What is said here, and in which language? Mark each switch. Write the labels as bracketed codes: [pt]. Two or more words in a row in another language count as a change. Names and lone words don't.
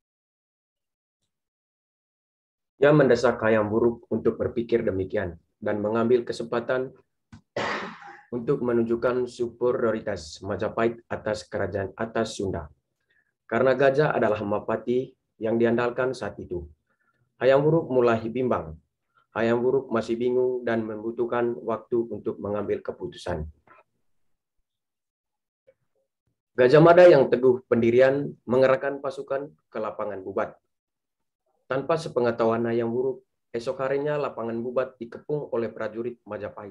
[id] Ia mendesak Hayam Wuruk untuk berpikir demikian dan mengambil kesempatan untuk menunjukkan superioritas Majapahit atas kerajaan atas Sunda. Karena Gajah adalah Mapati yang diandalkan saat itu. Hayam Wuruk mulai bimbang. Hayam Wuruk masih bingung dan membutuhkan waktu untuk mengambil keputusan. Gajah Mada yang teguh pendirian mengerahkan pasukan ke lapangan Bubat. Tanpa sepengetahuan Hayam Wuruk, esok harinya lapangan Bubat dikepung oleh prajurit Majapahit.